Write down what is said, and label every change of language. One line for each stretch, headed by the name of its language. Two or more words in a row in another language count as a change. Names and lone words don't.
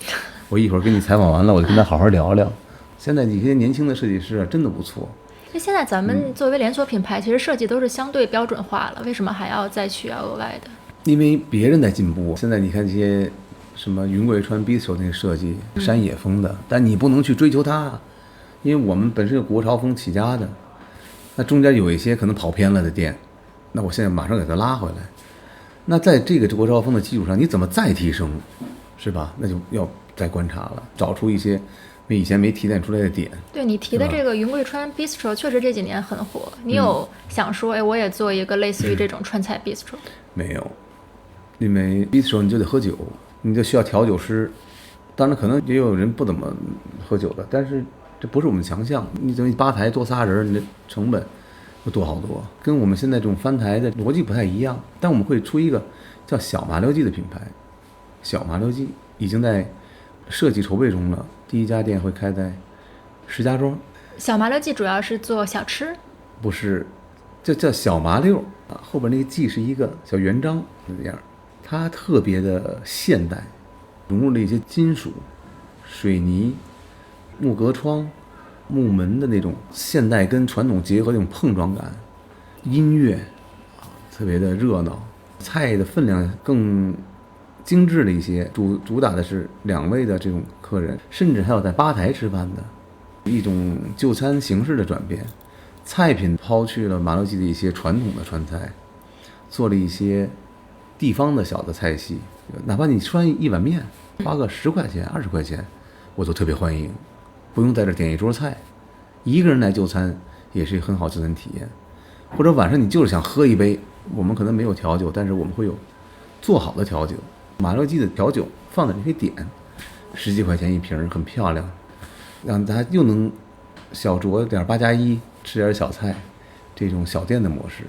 Chinese: 我一會兒跟你採訪完了，我就跟他好好聊聊。現在一些年輕的設計師啊，真的不錯。那現在咱們作為連鎖品牌，其實設計都是相對標準化了，為什麼還要再需要額外的？因為別人在進步。現在你看這些什麼雲貴川 Bistro 那個設計，山野風的，但你不能去追求它，因為我們本身是國潮風起家的。那中間有一些可能跑偏了的店，那我現在馬上給它拉回來。那在這個國潮風的基礎上，你怎麼再提升，是吧？那就要再觀察了，找出一些以前沒提煉出來的點。對，你提的這個雲貴川 Bistro 確實這幾年很火，你有想說，哎，我也做一個類似於這種川菜 Bistro？沒有，因為 Bistro 你就得喝酒，你就需要調酒師。當然，可能也有人不怎麼喝酒的，但是這不是我們強項。你等於吧台多仨人，你的成本就多好多，跟我們現在這種翻台的邏輯不太一樣。但我們會出一個叫小麻六記的品牌，小麻六記已經在設計籌備中了，第一家店會開在石家莊。小麻六記主要是做小吃？不是，就叫小麻六啊，後邊那個記是一個小圓章這樣，它特別的現代，融入了一些金屬、水泥、木格窗、木門的那種現代跟傳統結合的那種碰撞感， 音樂特別的熱鬧，菜的分量更精致了一些，主打的是2位的这种客人，甚至還有在吧台吃飯的一种就餐形式的轉變。菜品拋去了麻六記的一些傳統的川菜，做了一些地方的小的菜系，哪怕你吃一碗面花個10 塊錢20塊錢，我都特別歡迎，不用在這點一桌菜，一個人來就餐也是很好就餐體驗。或者晚上你就是想喝一杯，我們可能沒有調酒，但是我們會有做好的調酒，麻六記的調酒放在你可以點，10幾塊錢一瓶，很漂亮，讓大家又能小酌點8+1，吃點小菜，這種小店的模式